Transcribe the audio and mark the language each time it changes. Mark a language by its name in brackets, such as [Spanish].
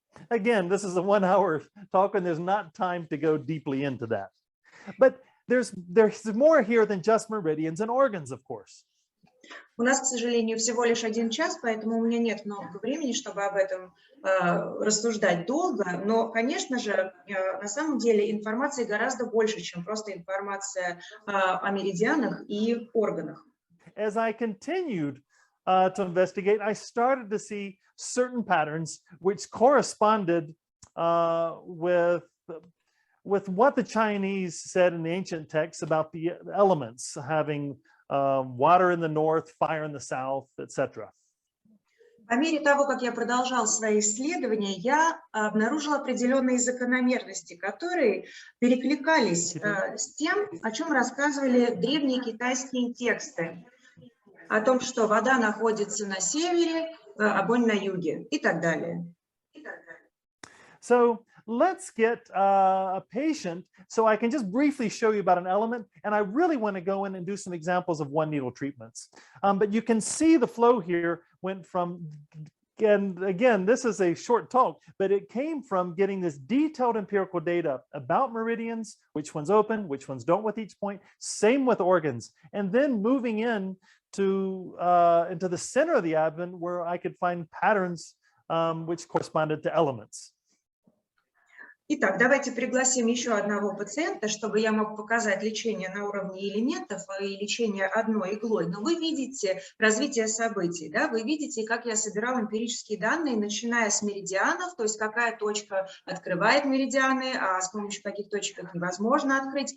[English] Again, this is a 1 hour talk and there's not time to go deeply into that. But there's more here than just meridians and organs, of course. [Russian] У нас, к сожалению, всего лишь 1 час, поэтому у меня нет много времени, чтобы об этом рассуждать долго. Но, конечно же, на самом деле информации гораздо больше, чем просто информация о меридианах и органах. [English] As I continued to investigate, I started to see certain patterns which corresponded with what the Chinese said in the ancient texts about the elements, having water in the north, fire in the south, etc. [Russian] По мере того, как я продолжал свои исследования, я обнаружила определенные закономерности, которые перекликались с тем, о чем рассказывали древние китайские тексты. О том, что вода находится на севере, огонь на юге и так далее. [English] So let's get a patient so I can just briefly show you about an element, and I really want to go in and do some examples of one needle treatments. But you can see the flow here went from, and again, this is a short talk, but it came from getting this detailed empirical data about meridians, which ones open, which ones don't with each point, same with organs, and then moving in to into the center of the abdomen where I could find patterns which corresponded to elements. [Russian] Итак, давайте пригласим еще одного пациента, чтобы я мог показать лечение на уровне элементов и лечение одной иглой. Но вы видите развитие событий, да? Вы видите, как я собирал эмпирические данные, начиная с меридианов, то есть какая точка открывает меридианы, а с помощью каких точек их невозможно открыть.